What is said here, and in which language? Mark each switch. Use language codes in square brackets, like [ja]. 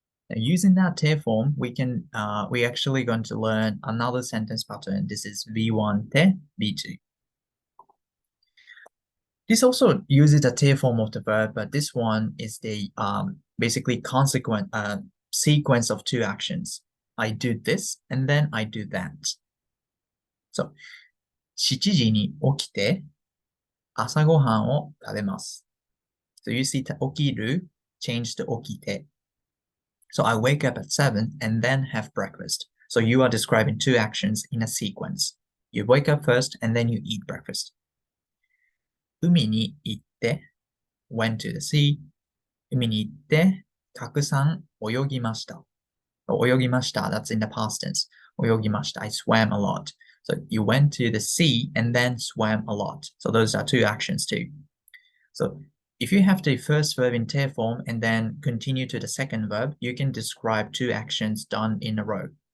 [en] Now, using that て form, we're actually going to learn another sentence pattern. This is V1-te, V2. This also uses the て form of the verb, but this one is the basically consequent sequence of two actions. I do this and then I do that. [ja] So, 7時に起きて朝ごはんを食べます. [en] So you see 起きる change to 起きて. So I wake up at 7 and then have breakfast. So you are describing two actions in a sequence. You wake up first and then you eat breakfast. [ja] 海に行って [en] went to the sea. [ja] 海に行ってたくさん泳ぎました。泳ぎました [en] that's in the past tense. 泳ぎました I swam a lot. So you went to the sea and then swam a lot. So those are two actions too. So If you have the first verb in te form and then continue to the second verb, you can describe two actions done in a row.